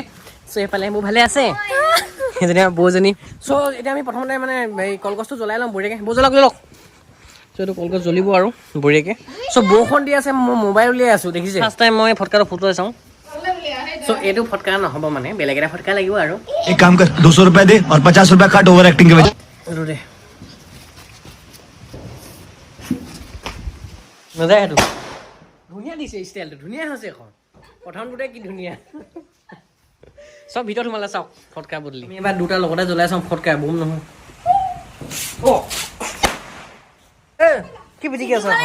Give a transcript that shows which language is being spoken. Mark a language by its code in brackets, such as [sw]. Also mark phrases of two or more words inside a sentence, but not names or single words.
[as] চ' এইফালে মোৰ ভালে আছে সেইজনী আমাৰ বৌজনী। চ' এতিয়া আমি প্ৰথমতে মানে এই কলগছটো জ্বলাই ল'ম বঢ়িয়াকৈ। বৌ জ্বলাওক চ' এইটো কলগছ জ্বলিব আৰু বঢ়িয়াকৈ। চ' বৰষুণ দি আছে, মই মোবাইল উলিয়াই আছোঁ দেখিছে। [en] first time [as] মই ফটকাটো ফুটুৱাই চাওঁ। চ' এইটো ফটকা নহ'ব মানে, বেলেগ এটা ফটকা লাগিব আৰু। [hi] एक काम कर 200 रुपए दे और 50 रुपए काट [en] over acting [hi] के वजह। [as] নাযায় সেইটো ধুনীয়া দিছে, ষ্টাইলটো ধুনীয়া হৈছে এখন। প্ৰথমটোতে কি ধুনীয়া। চব ভিতৰত সোমালে চাওক ফটকা বদলি। আমি এবাৰ দুটা লগতে জ্বলাই চাওঁ ফটকা, বোম নহয়। কি পিটিকি আছে এখন?